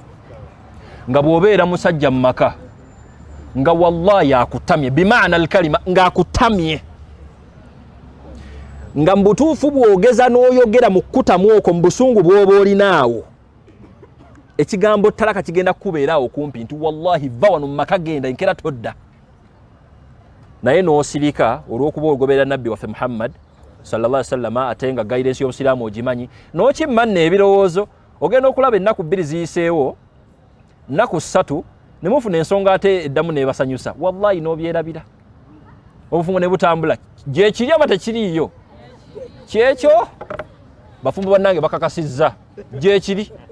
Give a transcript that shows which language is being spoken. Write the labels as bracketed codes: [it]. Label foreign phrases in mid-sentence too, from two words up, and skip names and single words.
[lg] Nga bw'obeera musajja mu maka nga wallahi akutamye bimaana alkalima nga akutamye nga mbutuufu bwogeza n'oyogera mu kkutamu okwo mu busungu bw'oba olinaawo ekigambo talaka kigenda kukubeeraawo kumpi nti wallahi va wano mu maka genda nkera todda. Naye n'osirika olw'okuba ogoberera nabbi waffe Muhammad [ar] صلى الله عليه وسلم [lg] ate nga guidance y'obusiraamu ogimanyi n'okimmanna ebirowoozo ogenda okulaba ennaku 2 ziyiseewo nnaku 3 ne mufuna ensonga ate eddamu n'ebasanyusa wallahi n'obyerabira obufumbo ne butambula. Gye kiri aba tekiriiyo kyekyo bafumbo bannange bakakasizza gye kiri.